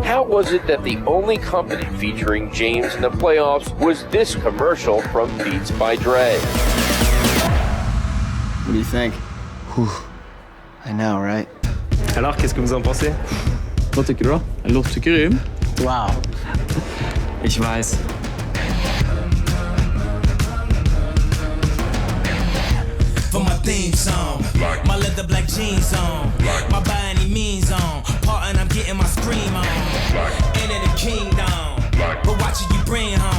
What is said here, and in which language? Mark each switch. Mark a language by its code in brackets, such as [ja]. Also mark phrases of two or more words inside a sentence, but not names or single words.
[en] was it that the only company featuring James in the playoffs was this commercial from Beats by Dre? What do you think? Whew. I know, right? [fr] Alors, qu'est-ce que vous en pensez? [sv] Vad tycker du då? Den låter grym. [en] Wow. [de] Ich weiß. [en] For my theme song, my leather black jeans on, my by any means on, part and I'm getting my scream on, into the kingdom, but watch it you bring home.